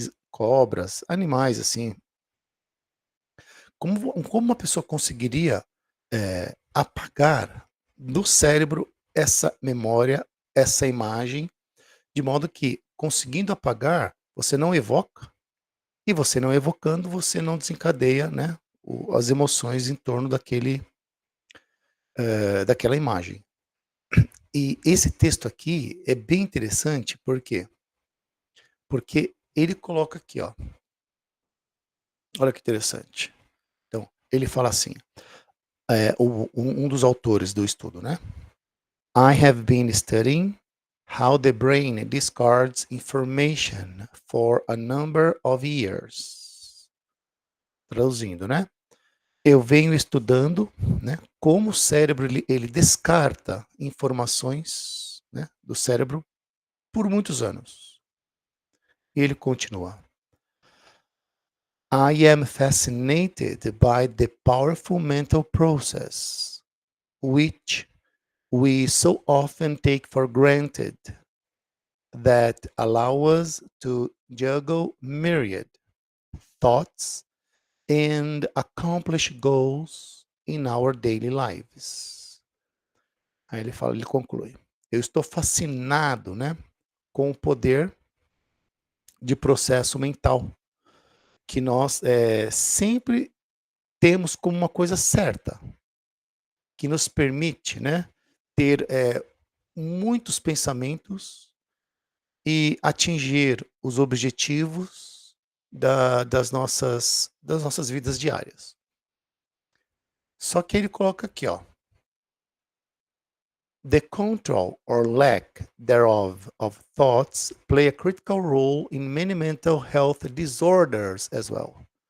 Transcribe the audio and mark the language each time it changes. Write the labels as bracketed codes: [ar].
[pt] Cobras, animais assim. Como uma pessoa conseguiria apagar do cérebro essa memória, essa imagem, de modo que, conseguindo apagar, você não evoca, e você não evocando, você não desencadeia, né, as emoções em torno daquela imagem. E esse texto aqui é bem interessante, por quê? Porque ele coloca aqui, ó, olha que interessante. Então, ele fala assim, um dos autores do estudo, né? [en] I have been studying how the brain discards information for a number of years. [pt] Traduzindo, né? Eu venho estudando, né, como o cérebro ele descarta informações, né, do cérebro por muitos anos. E ele continua. [en] I am fascinated by the powerful mental process, which we so often take for granted, that allow us to juggle myriad thoughts and accomplish goals in our daily lives. [pt] Aí ele conclui. Eu estou fascinado, né, com o poder de processo mental que nós sempre temos como uma coisa certa, que nos permite, né, ter muitos pensamentos e atingir os objetivos das nossas vidas diárias. Só que ele coloca aqui, ó, [en] the control or lack thereof of thoughts play a critical role in many mental health disorders as well.